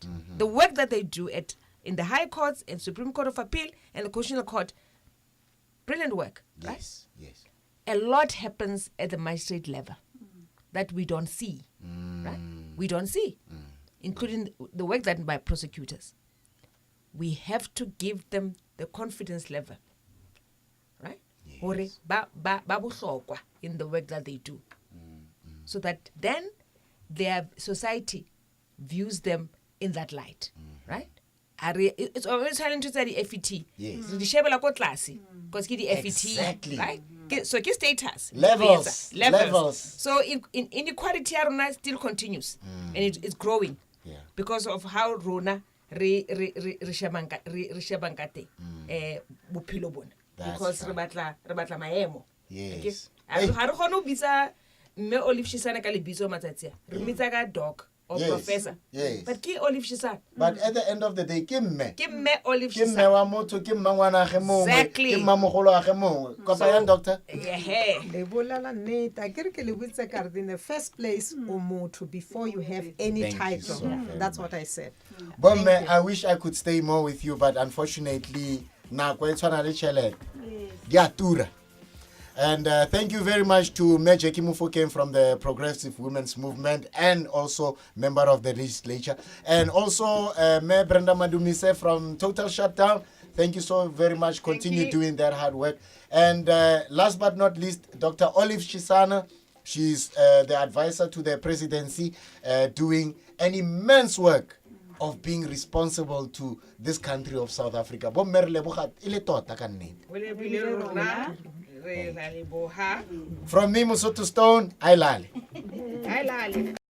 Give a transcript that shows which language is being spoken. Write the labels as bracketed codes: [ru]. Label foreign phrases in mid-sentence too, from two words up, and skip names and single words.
[en] The work that they do in the High Courts and Supreme Court of Appeal and the Constitutional Court, brilliant work, right? Yes, yes. A lot happens at the magistrate level that we don't see, right? We don't see, including the work done by prosecutors. We have to give them the confidence level, right? [st] Hore ba bohlokwa [en] in the work that they do, so that then their society views them in that light, right? It's always trying to say the FET. Yes. [st] The shebela ko tlase, [en] because the FET, Exactly. right? So ke status Levels. levels. So in inequality rona still continues, and it's growing, Yeah. because of how [st] rona re shebang ka teng bophelo bona, [en] That's [st] because re batla maemo. [en] Yes. [st] Ha re kgone ho bitsa mme Olive Shisana ka lebitso matsatsi a re bitsa ka [en] doc or Yes, professor, yes. [st] but ke Olive Shisana, [en] But at the end of the day, [st] ke mme. ke mme Olive Ke mme Shisana. wa motho, ke mmangwana a ge mongwe, [en] Exactly. [st] ke mmamogolo a ge mongwe. Kopa yang, doctor? [en] Yeah. [st] Le bolela nnete, a ke re ke le botse ka re [en] in the first place [st] o motho [en] before you have any Thank you title. so very That's much. what I said. Bomme, I wish I could stay more with you, but unfortunately, [st] nako e tshwana le tšhelete. Di a tura. [en] And thank you very much to Me Jackie Mufokeng from the Progressive Women's Movement and also member of the legislature. And also Me Brenda Madumise from Total Shutdown. Thank you so very much. Continue you. doing that hard work. And last but not least, Dr. Olive Shisana. She's the advisor to the presidency, doing an immense work of being responsible to this country of South Africa. [st] Bomme re leboga e le tota ka nnete. [en] From me, Mosotho Stone, I lale.